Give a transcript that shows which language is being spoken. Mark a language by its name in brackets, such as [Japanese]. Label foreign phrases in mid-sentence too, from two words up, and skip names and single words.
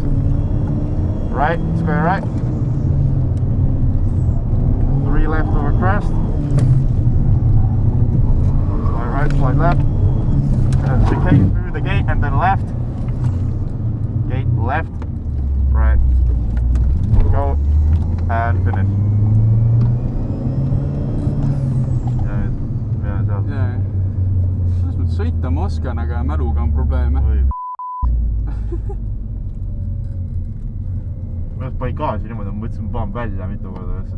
[English] Right, square right. 3 left over crest. Slide right, slide left. And chicane through the gate and then left. Gate left, right. Go and finish. [Estonian] Selles mõttes sõita ma oskan, aga mäluga on probleeme. Ma panin gaasi niimoodi, ma mõtlesin, ma panen välja mitu korda.